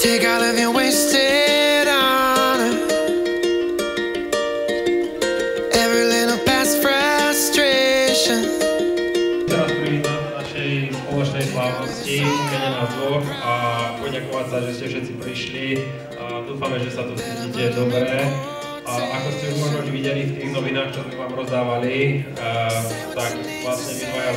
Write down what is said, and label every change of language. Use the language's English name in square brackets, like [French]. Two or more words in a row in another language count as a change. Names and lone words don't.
[English] all of you wasted on her. Every little past frustration. [Slovak] Teraz privítam našej spoločnej slávnosti, mene nás dvoch a poďakovať sa, že ste všetci prišli. Dúfame, že sa tu cítite dobre. A ako ste už možno videli v tých novinách, čo sme vám rozdávali, tak vlastne my dvaja